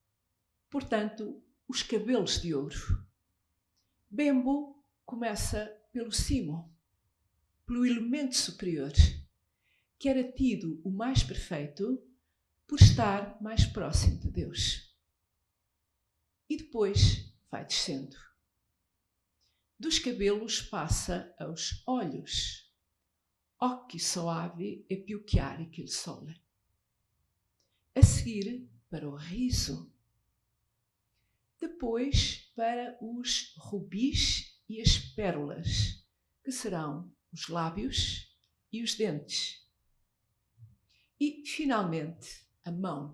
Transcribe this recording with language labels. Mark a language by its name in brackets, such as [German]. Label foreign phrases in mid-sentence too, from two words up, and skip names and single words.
[Portuguese] Portanto, os cabelos de ouro. Bembo começa pelo cimo, pelo elemento superior, que era tido o mais perfeito por estar mais próximo de Deus. E depois vai descendo. Dos cabelos passa aos olhos. [Italian] Occhi soave e più chiari che il sole. [Portuguese] A seguir, para o riso. Depois, para os rubis e as pérolas, que serão os lábios e os dentes. E, finalmente, a mão.